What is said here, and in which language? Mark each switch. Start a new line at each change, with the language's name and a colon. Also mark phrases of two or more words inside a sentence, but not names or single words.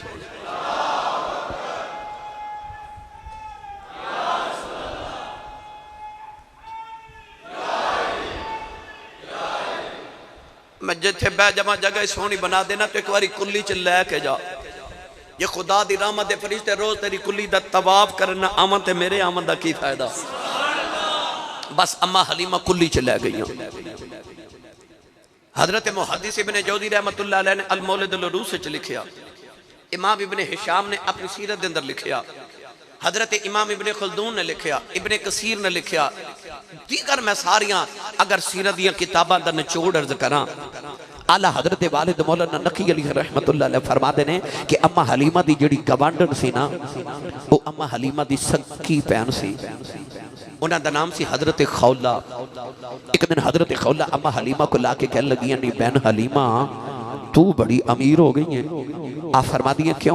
Punjabi: ਮੈਂ ਜਿੱਥੇ ਬਹਿ ਜਾਵਾਂ ਜਗ੍ਹਾ ਸੋਹਣੀ ਬਣਾ ਦੇਣਾ ਤੋ ਇੱਕ ਬਾਰੀ ਕੁੱਲੀ ਚ ਲੈਕੇ ਜਾ। ਯੇ ਖ਼ੁਦਾ ਦੀ ਰਹਿਮਤ ਦੇ ਫ਼ਰਿਸ਼ਤੇ ਰੋਜ਼ ਤੇਰੀ ਕੁੱਲੀ ਦਾ ਤਵਾਫ਼ ਕਰਨਾ ਆਵਣ ਤੇ ਮੇਰੇ ਆਵਣ ਦਾ ਕੀ ਫ਼ਾਇਦਾ। ਬਸ ਅੰਮਾ ਹਲੀਮਾ ਕੁੱਲੀ ਚ ਲੈ ਗਈ। ਹਜ਼ਰਤ ਮੁਹੱਦਿਸ ਇਬਨੇ ਜੌਜ਼ੀ
Arabic: رحمة الله عليه
Punjabi: ਨੇ ਅਲ ਮੌਲਿਦ ਅਲ ਉਰੂਸ ਚ ਲਿਖਿਆ, ਇਮਾਮ ਇਬਨੇ ਹਿਸ਼ਾਮ ਨੇ ਅਪਣੀ ਸੀਰਤ ਦੇ ਅੰਦਰ ਲਿਖਿਆ, ਹਜ਼ਰਤ ਇਮਾਮ ਇਬਨੇ ਖ਼ਲਦੂਨ ਨੇ ਲਿਖਿਆ, ਇਬਨੇ ਕਸੀਰ ਨੇ ਲਿਖਿਆ, ਦੀਗਰ ਮੈਂ ਸਾਰੀਆਂ ਅਗਰ ਸੀਰਤ ਦੀ ਕਿਤਾਬਾਂ ਦਾ ਨਿਚੋੜ ਅਰਜ਼ ਕਰਾਂ। ਆਲਾ ਹਜ਼ਰਤ ਵਾਲਿਦ ਮੌਲਾਨਾ ਨਕੀ ਅਲੀ
Arabic: رحمة الله عليه
Punjabi: ਫ਼ਰਮਾਤੇ ਨੇ ਕਿ ਅੰਮਾ ਹਲੀਮਾ ਦੀ ਜਿਹੜੀ ਗਵਾਂਢਣ ਸੀ ਨਾ ਵੋ ਅੰਮਾ ਹਲੀਮਾ ਦੀ ਸਕੀ ਭੈਣ ਸੀ, ਉਨ੍ਹਾਂ ਦਾ ਨਾਮ ਸੀ ਹਜ਼ਰਤ ਖ਼ੌਲਾ। ਇੱਕ ਦਿਨ ਹਜ਼ਰਤ ਖ਼ੌਲਾ ਅੰਮਾ ਹਲੀਮਾ ਕੋ ਲਾਕੇ ਕਹਿ ਲੱਗੀ ਨੀ ਬਹਿਨ ਹਲੀਮਾ ਤੂ ਬੜੀ ਅਮੀਰ ਹੋ ਗਈ ਹੈ। ਆਪ ਫ਼ਰਮਾ ਦਿਏ ਕਿਉਂ?